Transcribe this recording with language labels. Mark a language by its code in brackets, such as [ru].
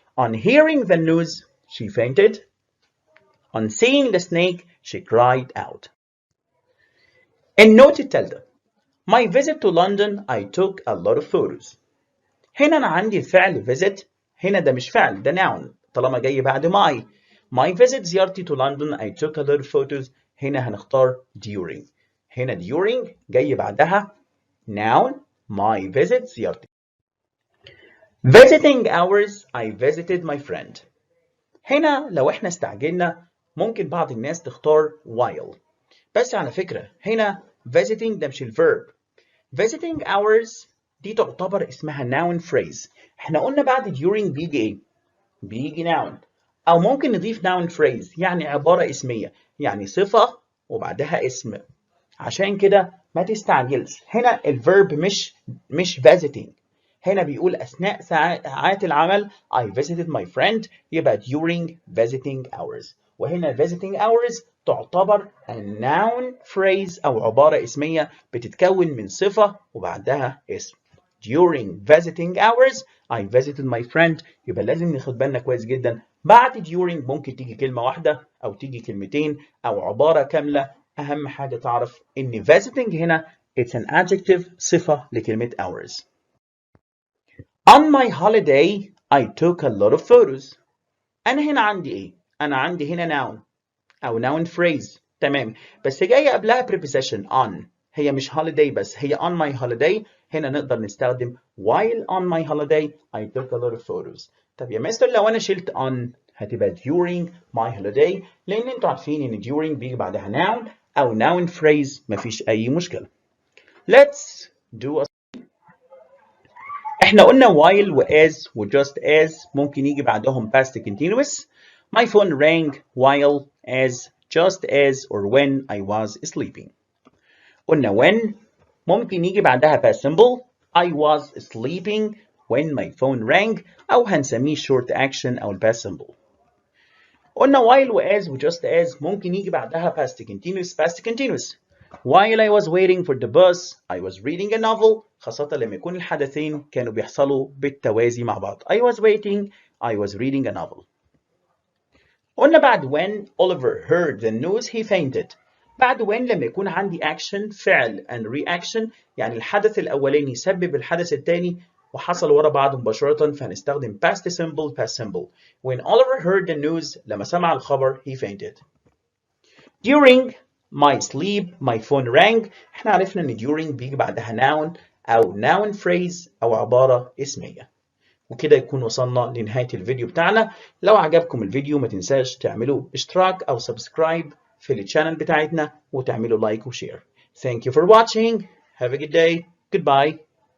[en] On hearing the news, she fainted. On seeing the snake, she cried out. [ar] النوت التالتة. [en] My visit to London, I took a lot of photos. [ar] هنا أنا عندي فعل visit. هنا ده مش فعل ده noun طالما جاي بعد my. [en] My visit [ar] زيارتي [en] to London I took a lot of photos. [ar] هنا هنختار during. هنا during جاي بعدها noun my visit زيارتي. [en] Visiting hours I visited my friend. [ar] هنا لو احنا استعجلنا ممكن بعض الناس تختار while. بس على فكرة هنا visiting ده مش الverb. [en] Visiting hours [ar] دي تعتبر اسمها [en] noun phrase. [ar] احنا قلنا بعد during بيجي ايه؟ بيجي noun. أو ممكن نضيف noun phrase يعني عبارة اسمية يعني صفة وبعدها اسم. عشان كده ما تستعجلش. هنا الverb مش visiting. هنا بيقول أثناء ساعات العمل [en] I visited my friend [ar] يبقى during visiting hours. وهنا visiting hours تعتبر a noun phrase أو عبارة اسمية بتتكون من صفة وبعدها اسم. [en] During visiting hours I visited my friend [ar] يبقى لازم ناخد بالنا كويس جدا بعد during ممكن تيجي كلمة واحدة أو تيجي كلمتين أو عبارة كاملة. أهم حاجة تعرف إن visiting هنا it's an adjective صفة لكلمة hours. [en] On my holiday I took a lot of photos. [ar] أنا هنا عندي إيه؟ أنا عندي هنا noun أو noun phrase تمام بس جاية قبلها preposition on. هي مش [en] holiday بس هي on my holiday. [ar] هنا نقدر نستخدم [en] while on my holiday I took a lot of photos. [ar] طب يا مستر لو أنا شلت on هتبقى during my holiday لأن أنتوا عارفين إن during بيجي بعدها noun أو noun phrase مفيش أي مشكلة. [en] Let's do a [ar] احنا قلنا [en] while و as و just as ممكن يجي بعدهم past continuous. My phone rang while, as, just as or when I was sleeping. [ar] قلنا when ممكن يجي بعدها past simple. [en] I was sleeping when my phone rang [ar] أو هنسميه [en] short action أو past simple. [ar] قلنا while و as و just as ممكن يجي بعدها past continuous. [en] While I was waiting for the bus, I was reading a novel. [ar] خاصة لما يكون الحدثين كانوا بيحصلوا بالتوازي مع بعض. [en] I was waiting, I was reading a novel. [ar] قلنا بعد [en] when Oliver heard the news he fainted. [ar] بعد when لما يكون عندي action فعل and reaction يعني الحدث الأولاني يسبب الحدث الثاني وحصل ورا بعض مباشرة فنستخدم past simple. [en] When Oliver heard the news [ar] لما سمع الخبر [en] he fainted. During my sleep my phone rang. [ar] احنا عرفنا ان during بيجي بعدها noun او noun phrase او عبارة اسمية. وكده يكون وصلنا لنهاية الفيديو بتاعنا. لو عجبكم الفيديو ما تنساش تعملوا اشتراك او سبسكرايب في الشانل بتاعتنا وتعملوا لايك وشير. [en] Thank you for watching. Have a good day. Goodbye.